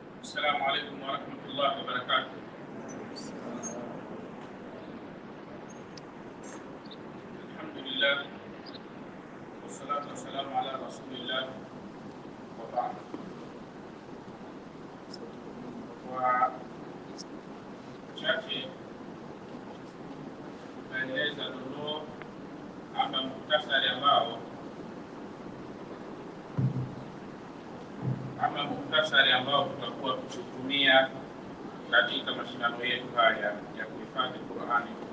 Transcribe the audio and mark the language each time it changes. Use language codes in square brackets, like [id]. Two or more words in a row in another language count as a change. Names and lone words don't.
[ar] السلام عليكم ورحمة الله وبركاته. الحمد لله والصلاة والسلام على رسول الله وبعد. [sw] وشاكي naeleza dondoo ama muhtasari ambao tutakuwa tukitumia katika mashindano yetu haya ya kuhifadhi Qur'ani.